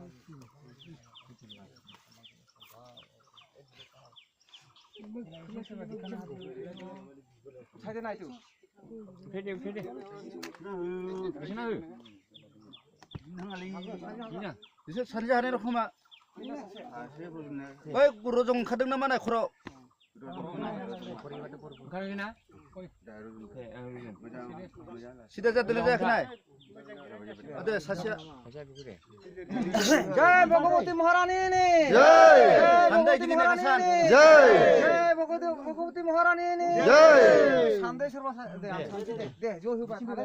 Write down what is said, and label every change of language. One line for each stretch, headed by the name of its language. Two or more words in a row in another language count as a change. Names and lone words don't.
Bodo: साइड नायदो फेदे बिसना हो नङालै बिसोर सानजा हानाय रखमा ओइ रजं ओंखारदों नामा नाय खर' ओंखारगोना सिदा जादोंना जायाखै नाय दे सासेया
Hindi: जय भगवती महारानी
Bodo: नि
Hindi: जय भगवती महारानी
Bodo: नि
Hindi: जय भगवती महारानी
Bodo: नि जय सानदे सोरबा दे ज' होबा